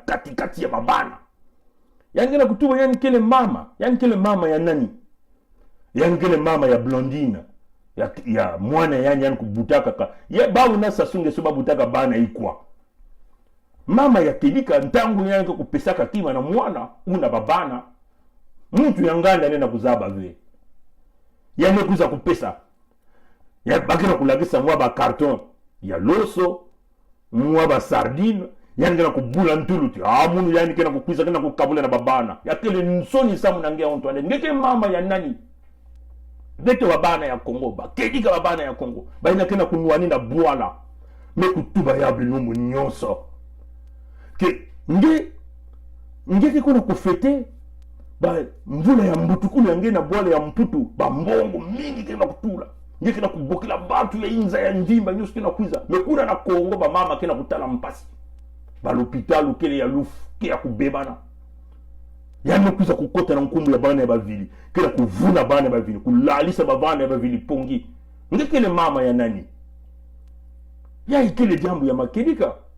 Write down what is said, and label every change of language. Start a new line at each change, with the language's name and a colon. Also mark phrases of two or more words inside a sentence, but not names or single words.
Kituba (Democratic Republic of Congo): katikati ya babana yani kena kutuba yani kele mama ya nani yani kele mama ya Blondine ya mwana yani kubutaka ka ye babu na sasunge so babutaka bana ikwa mama ya Kedika ntangu yani kupesaka kima na mwana una babana muntu yanganda nena kuzaba ve yani kuza kupesa ya bakina kulagisa mwa ba carton ya loso mwa ba sardine yani kena kubula ntuluti munu yani kena kukwiza kena kukabula na babana ya kele nsoni samu nangea Antoine ngeke mama ya nani bete babana ya Congo ba Kedika babana ya Congo ba ina kena kunwani na bwala me kutuba ya binumu nyonso ke nge kuna kufete ba mvula ya mbutu kuna nge na bwala ya mputu ba mbongo mingi kena kutula nge kena kubokila batu ya inza ya njimba nyonso kena kwiza me kuna na Congo ba mama kena kutala mpasi ba l'hôpital kele ya lufu ke ya kubebana yani kuza kukota na nkumbu ya bana ya bavili kila kuvuna bana ya bavili kulalisa bana ya bavili pongi ngekele mama ya nani ya ikele jambo ya Makedika